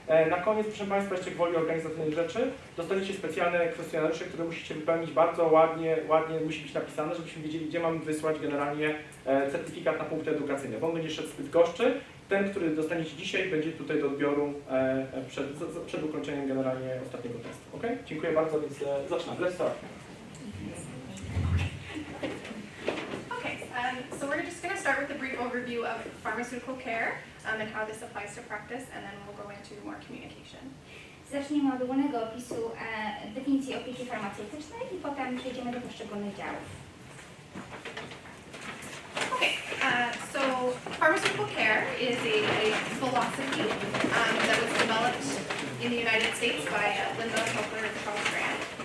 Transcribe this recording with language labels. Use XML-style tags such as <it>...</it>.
<pl>Na koniec, proszę Państwa, jeszcze gwoli organizacyjnych rzeczy, dostaniecie specjalne kwestionariusze, które musicie wypełnić bardzo ładnie musi być napisane, żebyśmy wiedzieli, gdzie mamy wysłać generalnie certyfikat na punkty edukacyjne. Bo on będzie szedł zbyt goszczy. Ten, który dostaniecie dzisiaj, będzie tutaj do odbioru przed ukończeniem generalnie ostatniego testu. Ok? Dziękuję bardzo, więc zaczynamy.</pl> <en>Let's start. Okay, so we're just going to start with a brief overview of pharmaceutical care and how this applies to practice, and then we'll go into more communication.</en> <pl>Zaczniemy od ogólnego opisu definicji opieki farmaceutycznej i potem przejdziemy do poszczególnych działów.</pl> <en>Okay, so pharmaceutical care is a philosophy that was developed in the United States by Linda Helper and Charles Grant.</en>